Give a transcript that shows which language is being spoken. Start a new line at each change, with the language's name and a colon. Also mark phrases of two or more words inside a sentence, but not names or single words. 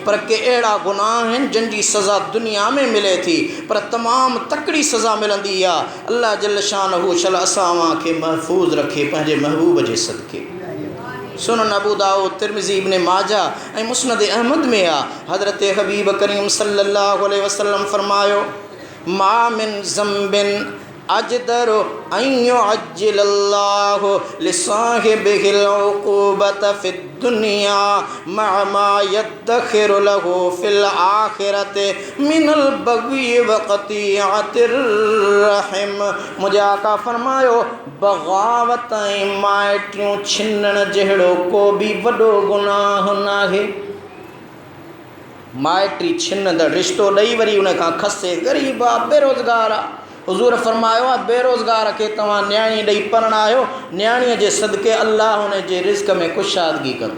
Sindhi: पर के अहिड़ा गुनाह आहिनि जिन जी सज़ा दुनिया में मिले थी पर तमामु तकड़ी सज़ा मिलंदी आहे।
Arabic: الله جل شأنه
Sindhi: शल असां खे महफ़ूज़ रखे पंहिंजे महबूब जे सदके। सुनन अबू दाऊद, तिरमिज़ी, इब्न माजा ऐं मुस्नद अहमद में आहे हज़रत हबीब करीम
Arabic: صلى الله عليه وسلم فرمايو ما من ذنب أجدر أن يعجل الله لصاحبه العقوبة في الدنيا مع ما يدخر له في الآخرة من البغي وقطيعة الرحم.
Sindhi: मुंहिंजे आका फरमायो बग़ावत ऐं माइटियूं छिनण जहिड़ो को बि वॾो गुनाह नाहे। माइटी छिनंदड़, रिश्तो ॾेई वरी उन खां खसे, ग़रीब आहे, बेरोज़गार आहे। हुज़ूर फरमायो आहे बेरोज़गार खे तव्हां न्याणी ॾेई परणायो, न्याणीअ जे सदके अल्लाह हुन जे रिज़्क़ में कुशादगी कंदो।